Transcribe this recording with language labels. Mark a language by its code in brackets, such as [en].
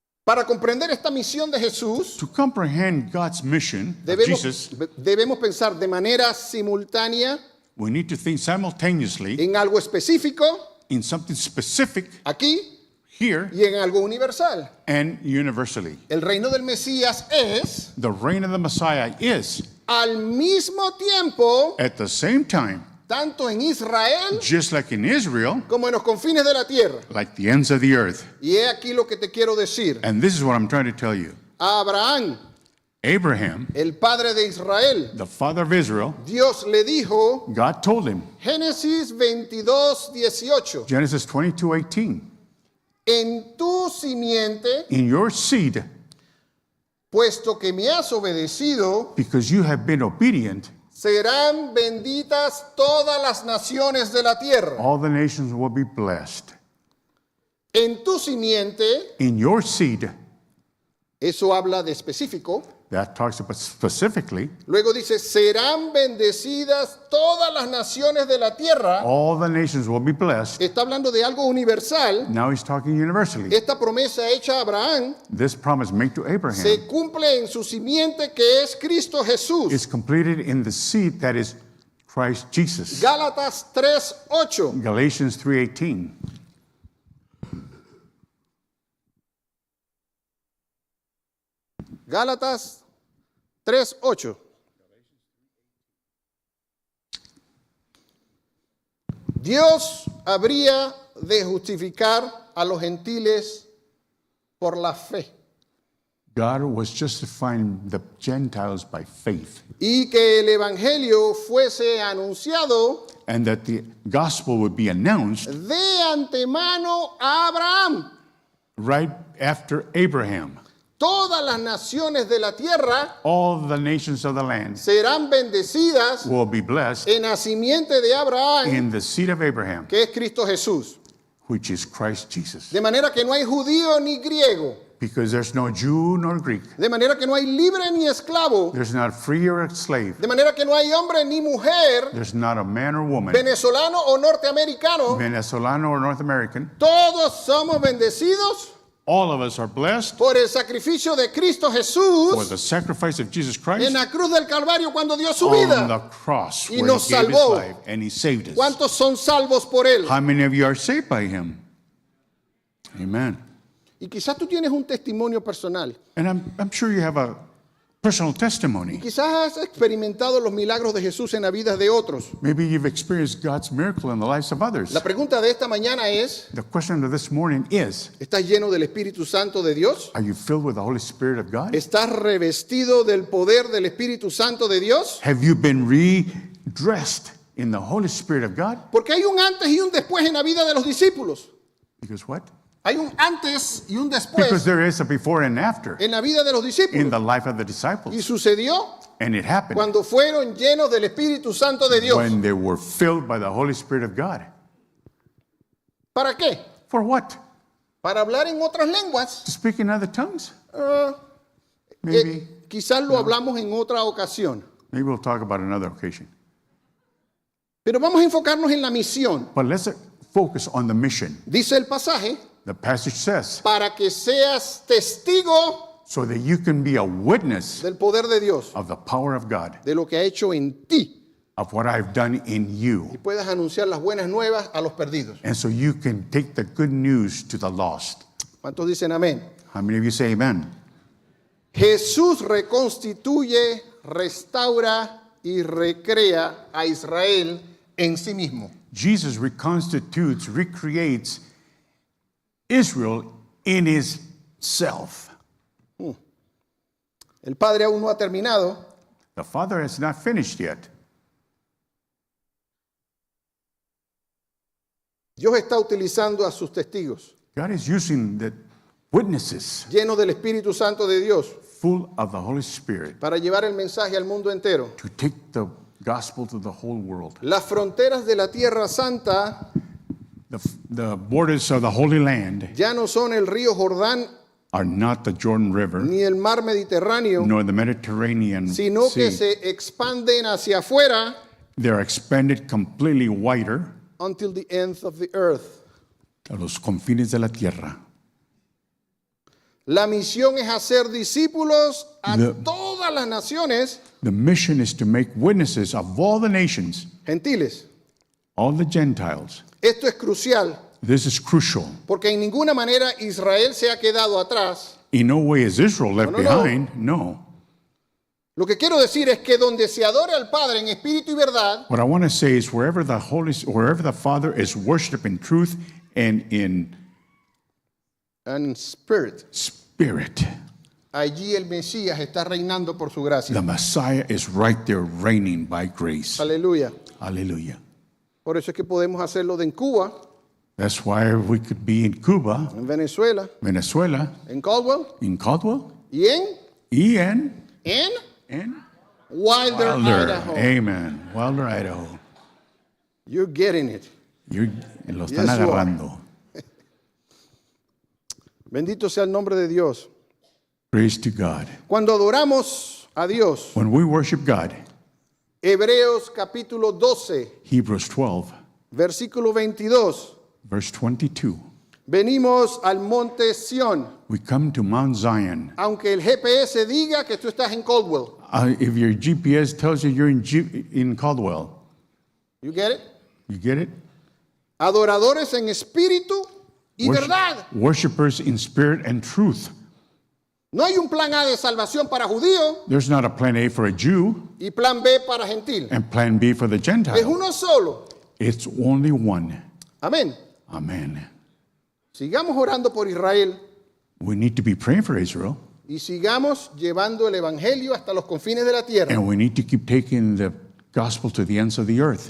[es] Para comprender esta misión de Jesús, [en] To comprehend God's mission of [es] debemos, [en] Jesus, [es] debemos pensar de manera simultánea [en] we need to think simultaneously [es] en algo específico, [en] in something specific [es] aquí, [en] here [es] y en algo universal. [en] and universally. [es] El reino del Mesías es, [en] The reign of the Messiah is, [es] al mismo tiempo, [en] at the same time, [es] tanto en Israel [en] just like in Israel, [es] como en los confines de la tierra. [en] like the ends of the earth. [es] Y he aquí lo que te quiero decir. [en] And this is what I'm trying to tell you. [es] A Abraham, [en] Abraham, [es] el padre de Israel, [en] the father of Israel, [es] Dios le dijo, [en] God told him, [es] Génesis 22:18, [en] Genesis 22:18, [es] en tu simiente, [en] in your seed, [es] puesto que me has obedecido, [en] because you have been obedient, [es] serán benditas todas las naciones de la tierra. [en] all the nations will be blessed. [es] En tu simiente, [en] In your seed, [es] eso habla de específico. [en] that talks about specifically, [es] Luego dice, serán bendecidas todas las naciones de la tierra. [en] all the nations will be blessed. [es] Está hablando de algo universal. [en] Now he's talking universally. [es] Esta promesa hecha a Abraham [en] This promise made to Abraham [es] se cumple en su simiente que es Cristo Jesús. [en] is completed in the seed that is Christ Jesus. [es] Gálatas 3:8. [en] Galatians 3:18. [es] Gálatas 3:8. Dios habría de justificar a los gentiles por la fe [en] God was justifying the Gentiles by faith, [es] y que el evangelio fuese anunciado [en] and that the gospel would be announced [es] de antemano a Abraham. [en] right after Abraham. [es] Todas las naciones de la tierra [en] All the nations of the land [es] serán bendecidas [en] will be blessed [es] en la simiente de Abraham, [en] in the seed of Abraham, [es] que es Cristo Jesús. [en] which is Christ Jesus. [es] De manera que no hay judío ni griego, [en] Because there's no Jew nor Greek. [es] de manera que no hay libre ni esclavo, [en] There's not free or slave. [es] de manera que no hay hombre ni mujer, [en] There's not a man or woman, [es] venezolano o norteamericano, [en] Venezolano or North American. [es] todos somos bendecidos [en] All of us are blessed [es] por el sacrificio de Cristo [en] for [es] Jesús [en] the sacrifice of Jesus [es] en [en] Christ [es] la cruz del Calvario cuando dio su [en] on [es] vida. [en] the cross [es] Y [en] where [es] nos [en] he gave his [es] salvó. [en] life and he saved us. [es] ¿Cuántos son salvos por él? [en] How many of you are saved by him? Amen. [es] Y quizás tú tienes un testimonio personal. [en] And I'm sure you have a personal testimony. [es] Quizás has experimentado los milagros de Jesús en la vida de otros. [en] Maybe you've experienced God's miracle in the lives of others. [es] La pregunta de esta mañana es, [en] The question of this morning is, [es] ¿estás lleno del Espíritu Santo de Dios? [en] are you filled with the Holy Spirit of God? [es] ¿Estás revestido del poder del Espíritu Santo de Dios? [en] Have you been redressed in the Holy Spirit of God? [es] Porque hay un antes y un después en la vida de los discípulos. [en] Because what? [es] Hay un antes y un [en] Because [es] después [en] there is a before and after [es] en la vida de los [en] in [es] discípulos. [en] the life of the [es] Y [en] disciples. [es] sucedió [en] And it happened [es] cuando fueron llenos del Espíritu Santo de Dios. [en] when they were filled by the Holy Spirit of God. [es] ¿Para qué? [en] For what? [es] Para hablar en otras lenguas. [en] To speak in other tongues? [es] Ah, [en] Maybe. [es] quizás lo hablamos en otra ocasión. [en] Maybe we'll talk about another occasion. [es] Pero vamos a enfocarnos en la misión. [en] But let's focus on the mission. [es] Dice el pasaje, [en] The passage says, [es] para que seas testigo [en] so that you can be a witness [es] del poder de Dios, [en] of the power of God, [es] de lo que ha hecho en ti, [en] of what I've done in you. [es] y puedas anunciar las buenas nuevas a los perdidos. [en] And so you can take the good news to the lost. [es] ¿Cuántos dicen amén? [en] How many of you say amen? [es] Jesús reconstituye, restaura y recrea a Israel en sí mismo. [en] Jesus reconstitutes, recreates Israel in his self. [es] El Padre aún no ha terminado. [en] The Father has not finished yet. [es] Dios está utilizando a sus testigos, [en] God is using the witnesses [es] llenos del Espíritu Santo de Dios, [en] full of the Holy Spirit [es] para llevar el mensaje al mundo entero. [en] to take the gospel to the whole world. [es] Las fronteras de la Tierra Santa [en] The borders of the Holy Land [es] ya no son el río Jordán [en] are not the Jordan River [es] ni el mar Mediterráneo, [en] nor the Mediterranean [es] sino que [en] Sea. [es] se expanden hacia afuera [en] They're expanded completely wider until the ends of the earth. [es] a los confines de la tierra. La misión es hacer discípulos a [en] The- [es] todas las naciones [en] The mission is to make witnesses of all the nations, [es] gentiles. [en] all the Gentiles. [es] Esto es crucial [en] This is crucial. [es] porque en ninguna manera Israel se ha quedado atrás. [en] In no way is Israel left [es] No, no, no. [en] behind. No. [es] Lo que quiero decir es que donde se adora al Padre en espíritu y verdad, [en] What I want to say is wherever the Father is worshipped in truth and in and spirit, spirit, [es] allí el Mesías está reinando por su gracia. [en] the Messiah is right there reigning by grace. [es] Aleluya. [en] Hallelujah. [es] Por eso es que podemos hacerlo de en Cuba, [en] That's why we could be in Cuba, [es] en Venezuela, [en] Venezuela, [es] en Caldwell [en] in Caldwell, [es] y en en Wilder, [en] Wilder. Idaho. Amen. Wilder, Idaho. You're getting it. [es] Lo están [en] Yes, you are. [es] agarrando. Bendito sea el nombre de Dios. [en] Praise to God. [es] Cuando adoramos a Dios, [en] When we worship God, [es] Hebreos capítulo 12, [en] Hebrews 12, [es] versículo 22, [en] verse 22, [es] venimos al monte Sión, [en] we come to Mount Zion. [es] aunque el GPS diga que tú estás en Caldwell. [en] If your GPS tells you you're in Caldwell, You get it? you get it? [es] Adoradores en espíritu y verdad. [en] Worshippers in spirit and truth. [es] No hay un plan A de salvación para judío [en] There's not a plan A for a Jew [es] y plan B para gentil. [en] and plan B for the [es] Es [en] Gentile. [es] uno solo. [en] It's only one. [es] Amén. [en] Amen. [es] Sigamos orando por Israel [en] We need to be praying for Israel, [es] y sigamos llevando el evangelio hasta los confines de la tierra, [en] and we need to keep taking the gospel to the ends of the earth,